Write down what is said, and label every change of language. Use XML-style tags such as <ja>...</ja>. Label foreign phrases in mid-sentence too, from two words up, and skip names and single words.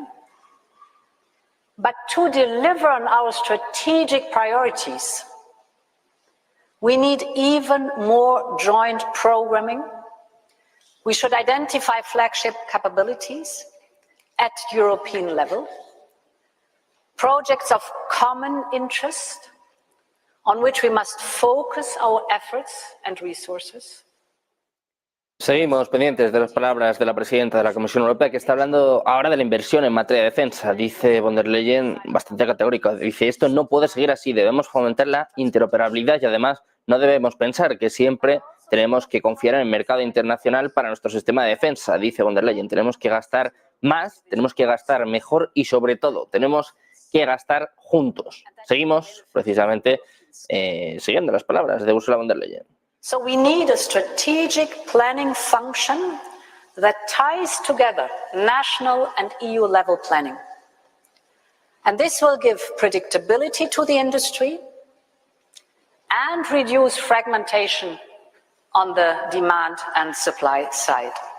<en>But to deliver on our strategic priorities, we need even more joint programming. We should identify flagship capabilities at European level, projects of common interest on which we must focus our efforts and resources.</en> <es>Seguimos pendientes de las palabras de la presidenta de la Comisión Europea, que está hablando ahora de la inversión en materia de defensa. Dice von der Leyen, bastante categórico, dice esto no puede seguir así, debemos fomentar la interoperabilidad y además no debemos pensar que siempre tenemos que confiar en el mercado internacional para nuestro sistema de defensa, dice von der Leyen. Tenemos que gastar más, tenemos que gastar mejor y, sobre todo, tenemos que gastar juntos. Seguimos, precisamente, siguiendo las palabras de Ursula von der Leyen.</es> <en>So we need a strategic planning function that ties together national and EU level planning. And this will give predictability to the industry and reduce fragmentation on the demand and supply side.</en>